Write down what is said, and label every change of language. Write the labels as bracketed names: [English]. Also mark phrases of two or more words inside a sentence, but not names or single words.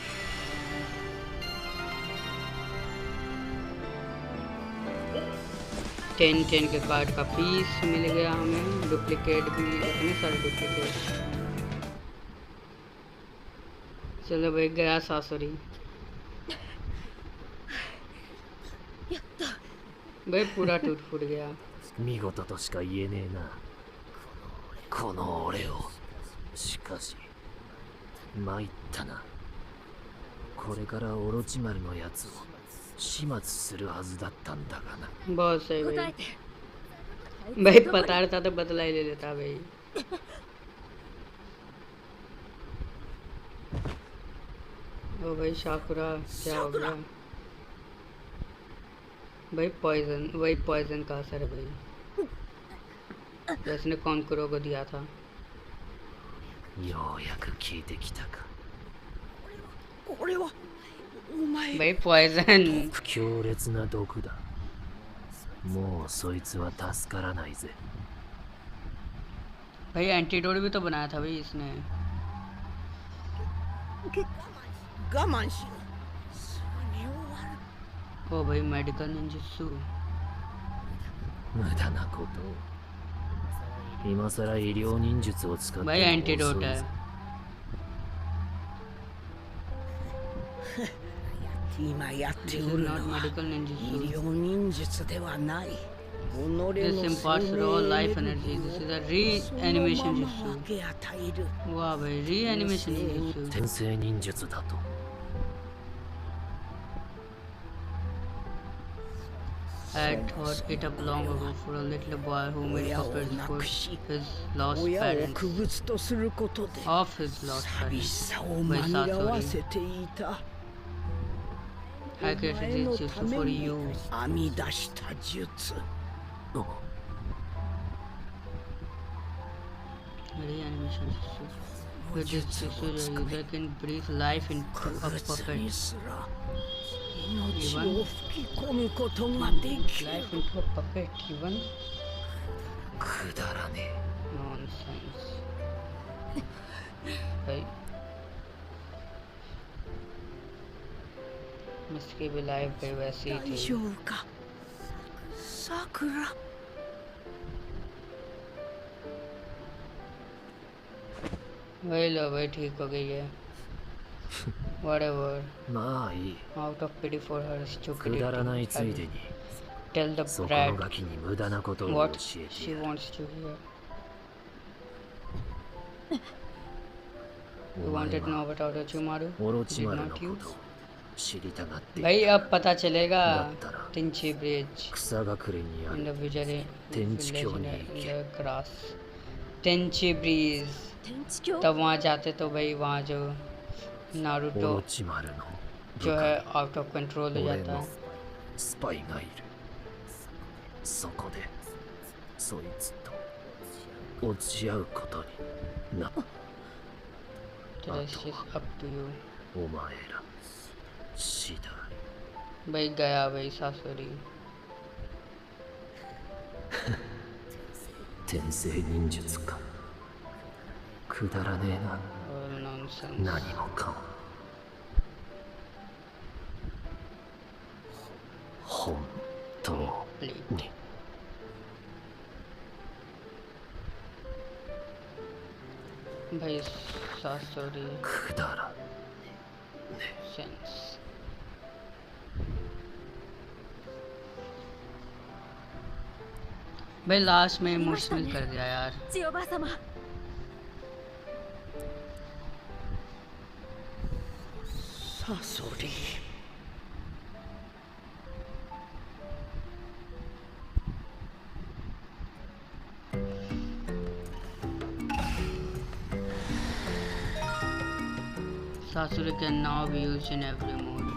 [Hindi] टेन के कार्ड का पीस मिल गया हमें। डुप्लीकेट भी, इतने सारे डुप्लीकेट। चलो भाई, गया सासुरी। भाई पूरा टूट फूट गया। [Japanese] 見事としか言えねえなこの俺を。しかし参ったな。これからオロチマルのやつを始末するはずだったんだがな。 [Hindi] बहुत सही [Japanese] 答 [Hindi] भाई। [Japanese] えて [Hindi] भाई पता रहता तो बदला ही ले लेता भाई। ओ भाई शाकुरा, क्या हो गया भाई? पॉइजन, वही पॉइजन का असर है भाई, जिसने कॉनकुरो को दिया था। [Japanese] ようやく聞いてきたか。これはお前 [Hindi] भाई पॉइजन। [Japanese] 強烈な毒だ。もうそいつは助からないぜ。 [Hindi] भाई एंटीडोट भी तो बनाया था भाई इसने। [Japanese] 我慢しろすぐに終わる [Hindi] ओ भाई [English] medical ninjutsu. [Japanese] 無駄なことを。今さら医療忍術を使っても [Hindi] भाई [Japanese] 遅い [Hindi] एंटीडोट [Japanese] ぜ [Hindi] है। [Japanese] 今やって [English] This [Japanese] お [English] is [Japanese] る [English] not [Japanese] のは [English] medical [Japanese] 医 [English] ninjutsu. [Japanese] 療忍術ではない己の [English] This [Japanese] 生 [English] imparts [Japanese] 命 [English] raw [Japanese] エ [English] life [Japanese] ネル [English] energy. [Japanese] ギ [English] This is [Japanese] ー [English] a [Japanese] をその [English] reanimation [Japanese] まま [English] jutsu. [Japanese] 分け与える [Hindi] वाह भाई, [English] reanimation ninjutsu. [Japanese] 転生忍術だと。 [English] I thought it up long ago for a little boy who made puppets for his lost [Japanese] 親を [English] parents. [Japanese] 区別とすることで [English] Of his lost [Japanese] 寂し [English] parents. [Japanese] さを紛らわせていた。 [English] I created this just for you. [Japanese] 編み出した術。 [English] Reanimation system. With this system, the user can breathe life into a [Japanese] 別 [English] puppet. [Japanese] にすら命を吹き込むことができる。 [English] Life into a puppet, even? [Japanese] くだらね [English] Nonsense. Hey. [Hindi] Misky भी लाइव पे वैसे ही [Japanese] 大 [Hindi] थी. [Japanese] 丈夫か、さくら。 [Hindi] वही लो भाई ठीक हो गई है. [English] Whatever. [Japanese] まあいい [English] Out of pity for her [Japanese] くだらない [English] stupidity. [Japanese] ついでに [English] Tell the [Japanese] そこの [English] brat [Japanese] ガキに無駄なことを教 [English] what [Japanese] えて [English] she [Japanese] やる [English] wants to hear. [Japanese] お [English] You [Japanese] 前 [English] wanted to know [Japanese] は [English] about Orochimaru? [Japanese] オロチ [English] Did [Japanese] マルの [English] not [Japanese] こ [English] you? [Japanese] とを知りたがってい [Hindi] भाई [Japanese] た [Hindi] अब पता चलेगा दत्तरा। टिंची ब्रिज [Japanese] 草隠れにあ [English] in [Japanese] る [English] the village [Japanese] Tenchi [English] in [Japanese] Kyo [English] the [Japanese] ni [English] grass. [Hindi] टेंची ब्रिज [Japanese] 天地教 [Hindi] तब वहाँ जाते तो भाई वहाँ जो [Japanese] オ [Hindi] नारुतो [Japanese] ロチマルの部 [Hindi] जो [Japanese] 下 [Hindi] है [Japanese] に [English] out of control [Hindi] हो [Japanese] 俺 [Hindi] जाता [Japanese] の [Hindi] है. [Japanese] スパイがいる。そこでそいつと落ち合うことにな。 [English] The rest is up to you. [Japanese] お前ら次第。 [Hindi] भाई गया भाई सासुरी. [Japanese] 天性忍術か。くだらねえな。 [English] All nonsense. [Japanese] 何もかも。本当に。 [Hindi] भाई सासुरी [Japanese] くだら [Hindi] सेंस. भाई लास्ट में इमोशनल कर दिया यार. [Japanese] 千代ばあ様。サソリ。 [English] Sasori can now be used in every mode.